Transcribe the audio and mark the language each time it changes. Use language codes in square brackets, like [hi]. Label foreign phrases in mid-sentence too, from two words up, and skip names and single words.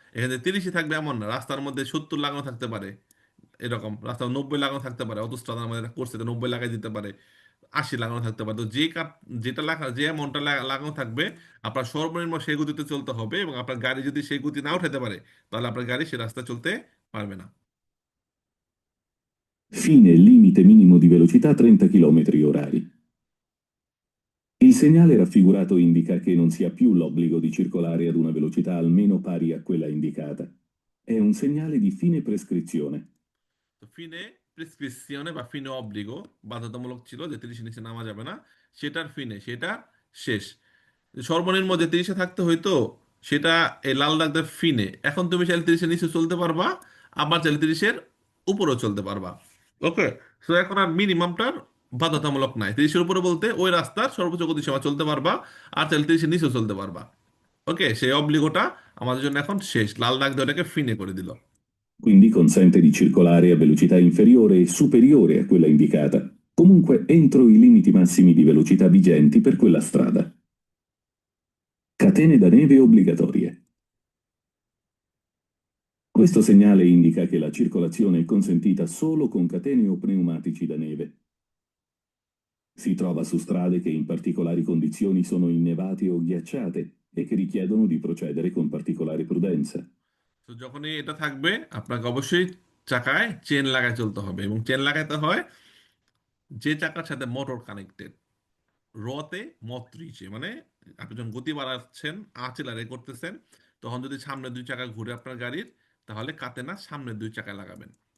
[bn] এখানে 30-ই থাকবে এমন না, রাস্তার মধ্যে 70 লাগানো থাকতে পারে, এরকম রাস্তা 90 লাগানো থাকতে পারে, অটোস্ট্রাদার আমাদের করছে তো 90 লাগাই দিতে পারে, 80 লাগানো থাকতে পারে। তো যে কাপ, যেটা লেখা, যে অ্যামাউন্টটা লাগানো থাকবে, আপনার সর্বনিম্ন সেই গতিতে চলতে হবে, এবং আপনার গাড়ি যদি সেই গতি না উঠাতে পারে, তাহলে আপনার গাড়ি সে রাস্তা চলতে পারবে না। [it] Fine limite minimo di velocità 30 km/h. Il segnale raffigurato indica che non si ha più l'obbligo di circolare ad una velocità almeno pari a quella indicata. È un segnale di fine prescrizione. [bn] তো [it] fine prescrizione [bn] বা [it] fine obbligo, [bn] বাধ্যতামূলক ছিল যে 30 নিচে নামা যাবে না, সেটার ফিনে, সেটা শেষ। সর্বনিম্ন যে 30-এ থাকতে হইতো, সেটা এই লাল দাগের ফিনে, এখন তুমি চাইলে 30-এর নিচে চলতে পারবা, আবার চাইলে 30-এর উপরেও চলতে পারবা। ওকে। তো এখন আর মিনিমামটার বাধ্যতামূলক নাই, 30-এর উপরে বলতে ওই রাস্তার সর্বোচ্চ গতিসীমা চলতে পারবা, আর চাইলে 30-এর নিচেও চলতে পারবা। ওকে, সেই অব্লিগোটা আমাদের জন্য এখন শেষ, লাল দাগ দিয়ে ওটাকে ফিনে করে দিল। [it] quindi consente di circolare a velocità inferiore e superiore a quella indicata, comunque entro i limiti massimi di velocità vigenti per quella strada. Catene da neve obbligatorie. Questo segnale indica che la circolazione è consentita solo con catene o pneumatici da neve. Si trova su strade che in particolari condizioni sono innevate o ghiacciate e che richiedono di procedere con particolare prudenza. [bn] তো যখনই এটা থাকবে আপনাকে অবশ্যই চাকায় চেন লাগায় চলতে হবে, এবং চেন লাগাইতে হয় যে চাকার সাথে মোটর কানেক্টেড, [it] ruote motrici, [bn] মানে আপনি যখন গতি বাড়াচ্ছেন, আচেলারে করতেছেন, তখন যদি সামনে দুই চাকা ঘুরে আপনার গাড়ির, তাহলে কাতে না সামনের দুই চাকায় লাগাবেন।